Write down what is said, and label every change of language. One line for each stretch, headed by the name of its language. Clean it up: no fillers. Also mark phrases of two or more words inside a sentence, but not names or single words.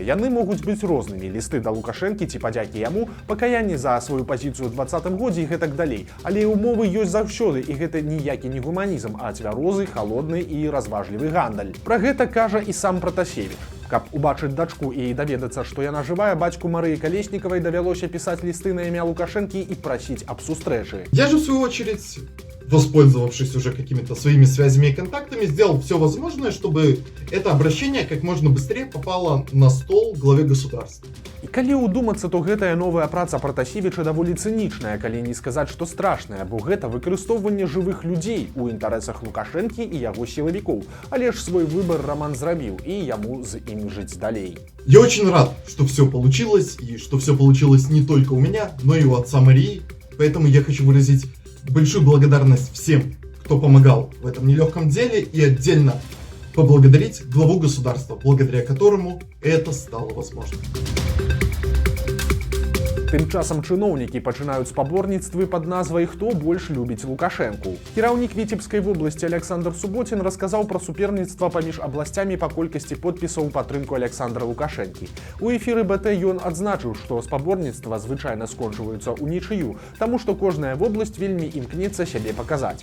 Belarusian: Яны могуць быць рознымі. Лісты да Лукашэнкі ці падзякі яму, пакаянне за сваю пазіцыю ў 2020 годзе і гэтак далей. Але умовы ёсць заўсёды, і гэта ніякі не гуманізм, а цвярозы, халодны і разважлівы гандаль. Пра гэта кажа і сам Пратасевіч. Каб убачыць дачку і даведацца, што яна жывая, бацьку Марыі Калеснікавай давялося пісаць лісты на імя Лукашэнкі і прасіць аб сустрэчы.
Russian: Я же, в свою очередь, воспользовавшись уже какими-то своими связями и контактами, сделал все возможное, чтобы это обращение как можно быстрее попало на стол главе государства.
Belarusian: І калі ўдумацца, то гэтая новая праца Пратасевіча даволі цынічная, калі не сказаць, што страшная, бо гэта выкарыстоўванне жывых людзей у інтарэсах Лукашэнкі і яго сілавікоў. Але ж свой выбар Раман зрабіў, і яму з ім жыць далей.
Russian: Я очень рад, что все получилось, и что все получилось не только у меня, но и у отца Марии. Поэтому я хочу выразить большую благодарность всем, кто помогал в этом нелегком деле, и отдельно поблагодарить главу государства, благодаря которому это стало возможным.
Belarusian: Тым часам чыноўнікі пачынаюць спаборніцтвы пад назвай «Хто больш любіць Лукашэнку». Кіраўнік Віцебскай вобласці Александр Суботін расказаў пра суперніцтва паміж абласцямі па колькасці подпісаў у падтрымку Александра Лукашэнкі. У эфіры БТ ён адзначыў, што спаборніцтва звычайна скончваюцца ўнічыю, таму што кожная вобласць вельмі імкнецца сябе паказаць.